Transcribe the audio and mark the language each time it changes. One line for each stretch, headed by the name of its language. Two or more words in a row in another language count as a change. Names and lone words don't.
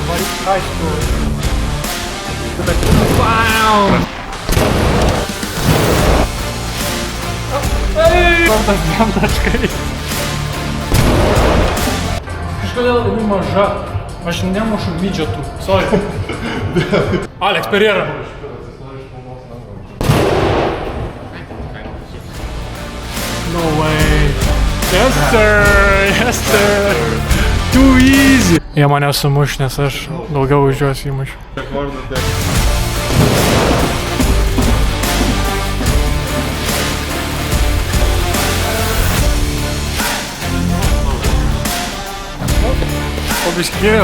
Lithuanian: Wow! Kartas dviem taškai. Kažkodėl jinai maža. Aš nemušu midžetų.
English: Sorry. Alex Pereira. No way. Yes sir. Too easy.
Lithuanian: Jie mane sumuš, nes aš daugiau už juos įmušiu. Pabiškėjau.